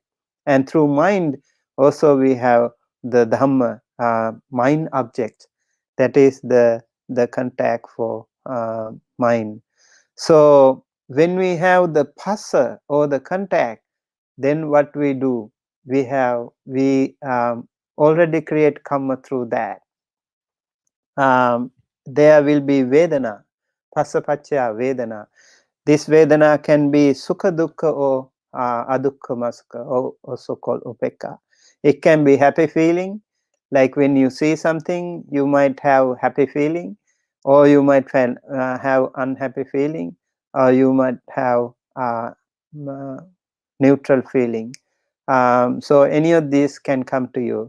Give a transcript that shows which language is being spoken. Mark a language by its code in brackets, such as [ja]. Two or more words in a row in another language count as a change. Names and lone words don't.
[en] And through mind, also we have the Dhamma, mind object, that is the contact for mind. So when we have the passa or the contact, then what we do, we already create karma through that. There will be vedana, [pi] passa pacchaya vedana. [en] This vedana can be [pi] sukha dukkha [en] or [pi] adukkha sukha, [en] or also called upekkha. It can be happy feeling, like when you see something, you might have happy feeling, or you might have unhappy feeling, or you might have neutral feeling. So any of these can come to you.